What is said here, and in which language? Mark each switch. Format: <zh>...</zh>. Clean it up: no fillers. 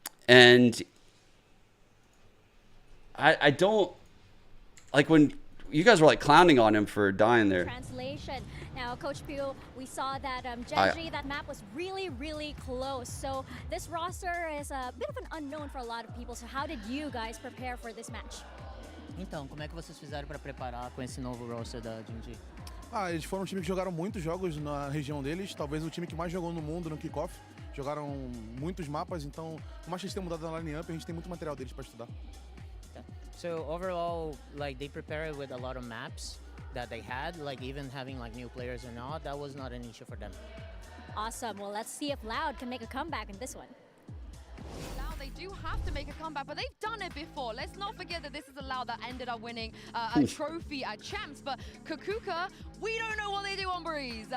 <en>And I don't like when you guys were like clowning on him for dying there. Translation. Now, Coach Pew, we saw that Gen.G, that map was really, really close. So this roster is a bit of an unknown for a lot of people. So how did you guys prepare for this match?</en> <pt>Então, como é que vocês fizeram para preparar com esse novo roster da Gen.G? Eles foram um time que jogaram muitos jogos na região deles, talvez o time que mais jogou no mundo no kickoff. Jogaram muitos mapas, então, por mais que eles tenham mudado na line-up, a gente tem muito material deles para estudar.</pt> <en>So overall, like they prepared with a lot of maps that they had, like even having like new players or not, that was not an issue for them. Awesome. Well, let's see if Loud can make a comeback in this one. Now they do have to make a comeback, but they've done it before. Let's not forget that this is a Loud that ended up winning a trophy at Champs, but KCORP, we don't know what they do on Breeze.</en>